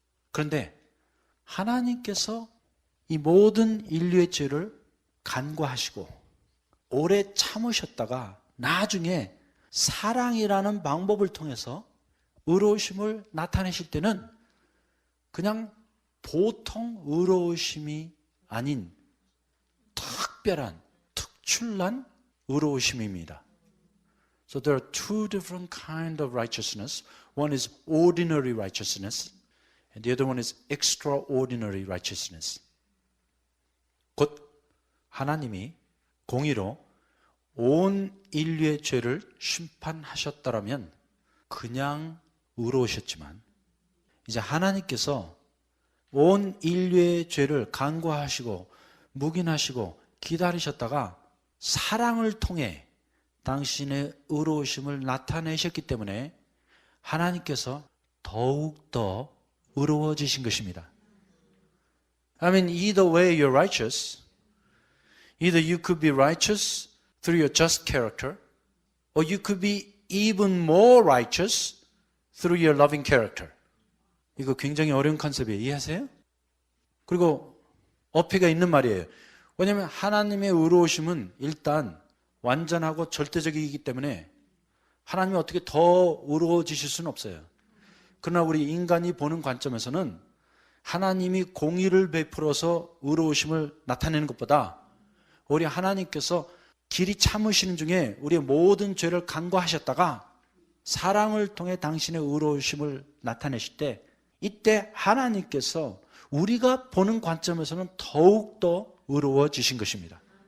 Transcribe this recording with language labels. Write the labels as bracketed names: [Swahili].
[Korean] 그런데 하나님께서 이 모든 인류의 죄를 간과하시고 오래 참으셨다가 나중에 사랑이라는 방법을 통해서 의로우심을 나타내실 때는 그냥 보통 의로우심이 아닌 특별한, 특출난 의로우심입니다. [English] So there are two different kinds of righteousness. One is ordinary righteousness, and the other one is extraordinary righteousness. [Korean] 곧 하나님이 공의로 온 인류의 죄를 심판하셨더라면 그냥 의로우셨지만, 이제 하나님께서 온 인류의 죄를 간과하시고 묵인하시고 기다리셨다가 사랑을 통해 당신의 의로우심을 나타내셨기 때문에 하나님께서 더욱더 의로워지신 것입니다. [English] I mean, either way you're righteous. Either you could be righteous through your just character, or you could be even more righteous through your loving character. [Korean] 이거 굉장히 어려운 컨셉이에요. 이해하세요? 그리고 어폐가 있는 말이에요. 왜냐하면 하나님의 의로우심은 일단 완전하고 절대적이기 때문에 하나님이 어떻게 더 의로워지실 수는 없어요. 그러나 우리 인간이 보는 관점에서는 하나님이 공의를 베풀어서 의로우심을 나타내는 것보다 오히려 하나님께서 길이 참으시는 중에 우리의 모든 죄를 간과하셨다가 사랑을 통해 당신의 의로우심을 나타내실 때, 이때 하나님께서 우리가 보는 관점에서는 더욱더 의로워지신 것입니다.